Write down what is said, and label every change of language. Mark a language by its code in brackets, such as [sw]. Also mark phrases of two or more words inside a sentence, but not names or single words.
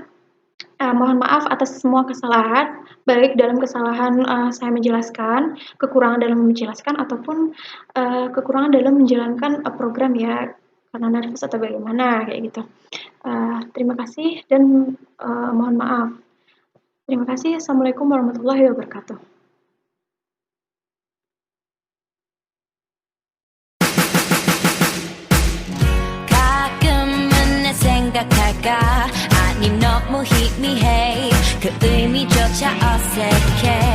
[id] Mohon maaf atas semua kesalahan, baik dalam kesalahan saya menjelaskan, kekurangan dalam menjelaskan, ataupun kekurangan dalam menjalankan program ya, karena nervous atau bagaimana kayak gitu. Terima kasih dan mohon maaf. Terima kasih. [ar] السلام عليكم ورحمة الله وبركاته. [ko] 가끔은 내 생각할까 아님 너무 희미해 그 의미조차 어색해